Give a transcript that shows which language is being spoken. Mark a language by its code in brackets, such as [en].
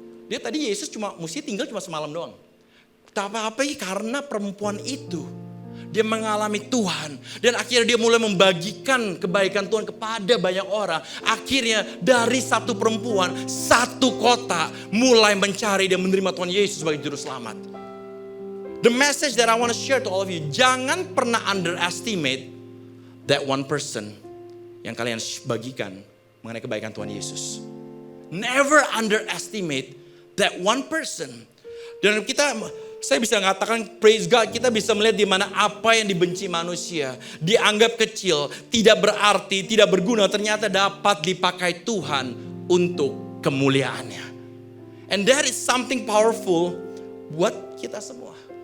[id] Dia tadi Yesus mesti tinggal cuma semalam doang. Tapi karena perempuan itu, dia mengalami Tuhan. Dan akhirnya dia mulai membagikan kebaikan Tuhan kepada banyak orang. Akhirnya dari satu perempuan, satu kota mulai mencari dan menerima Tuhan Yesus sebagai juru selamat. [en] The message that I want to share to all of you. [id] Jangan pernah [en] underestimate that one person [id] yang kalian bagikan mengenai kebaikan Tuhan Yesus. [en] Never underestimate that one person. [id] Dan saya bisa mengatakan [en] praise God, [id] kita bisa melihat di mana apa yang dibenci manusia, dianggap kecil, tidak berarti, tidak berguna, ternyata dapat dipakai Tuhan untuk kemuliaannya. [en] And that is something powerful [id] buat kita semua.